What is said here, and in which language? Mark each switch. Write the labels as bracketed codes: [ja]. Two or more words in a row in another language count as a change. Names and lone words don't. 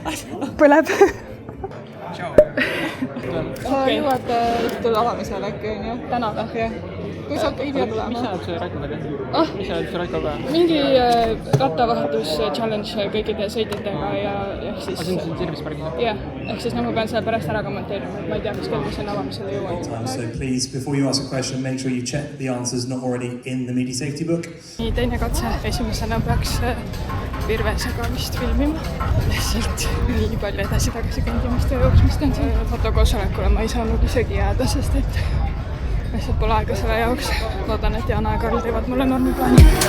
[et] Sa jõuad tulla avamisele äkki, on ju? Täna või? Kui sa ei pea tulema? Mis sa oled see Raiko taga? Mis sa oled see Raiko taga? Mingi rattavahetus challenge kõikide sõitjatega ja siis... See on siin service pargis? Jah, ehk siis ma pean selle pärast ära kommenteerima. Ma ei tea, mis kell ma sinna avamisele jõuan. [en] So please, before you ask a question, make sure you check the answers not already in the media safety book. [et] Nii, teine katse. Esimesena peaks Virvesega vist filmima. Lihtsalt nii palju edasi-tagasi kõndimist ja jooksmist on siin. Fotokoosolekule ma ei saanud isegi jääda, sest et lihtsalt pole aega selle jaoks. Loodan, et Jana ja Karl teevad mulle normiplaani.